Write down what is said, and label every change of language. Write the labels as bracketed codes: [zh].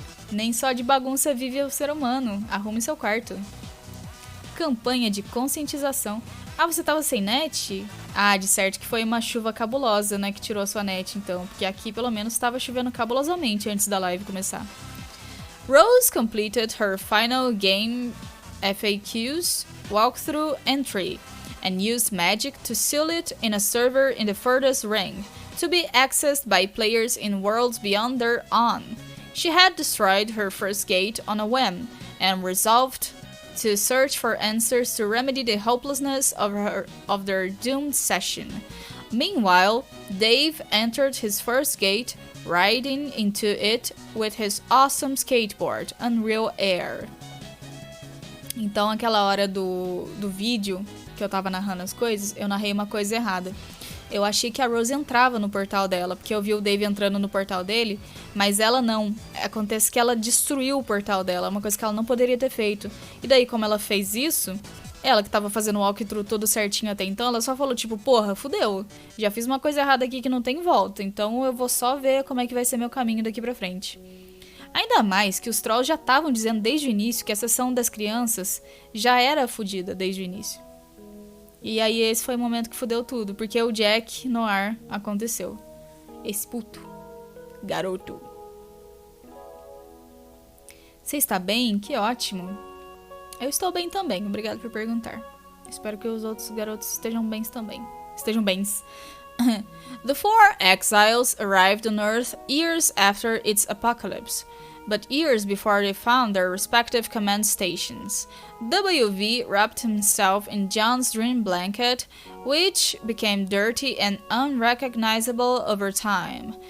[pt] Nem só de bagunça vive o ser humano. Arrume seu quarto. Campanha de conscientização. Ah, você tava sem net? Ah, de certo que foi uma chuva cabulosa, né, que tirou a sua net, então. Porque aqui, pelo menos, estava chovendo cabulosamente antes da live começar. [en] Rose completed her final game FAQs walkthrough entry and used magic to seal it in a server in the furthest ring to be accessed by players in worlds beyond their own. She had destroyed her first gate on a whim and resolved to search for answers to remedy the hopelessness of their doomed session. Meanwhile, Dave entered his first gate, riding into it with his awesome skateboard, Unreal Air. [pt] Então, aquela hora do vídeo que eu tava narrando as coisas, eu narrei uma coisa errada. Eu achei que a Rose entrava no portal dela, porque eu vi o Dave entrando no portal dele, mas ela não. Acontece que ela destruiu o portal dela, uma coisa que ela não poderia ter feito. E daí, como ela fez isso, ela que tava fazendo o walkthrough todo certinho até então, ela só falou tipo, porra, fudeu. Já fiz uma coisa errada aqui que não tem volta, então eu vou só ver como é que vai ser meu caminho daqui pra frente. Ainda mais que os trolls já estavam dizendo desde o início que a sessão das crianças já era fodida desde o início. E aí esse foi o momento que fudeu tudo, porque o Jack no ar aconteceu. Esse puto. Garoto. Você está bem? Que ótimo. Eu estou bem também, obrigado por perguntar. Espero que os outros garotos estejam bens também. Estejam bens. [en] The four exiles arrived on Earth years after its apocalypse, but years before they found their respective command stations. WV wrapped himself in John's dream blanket, which became dirty and unrecognizable over time.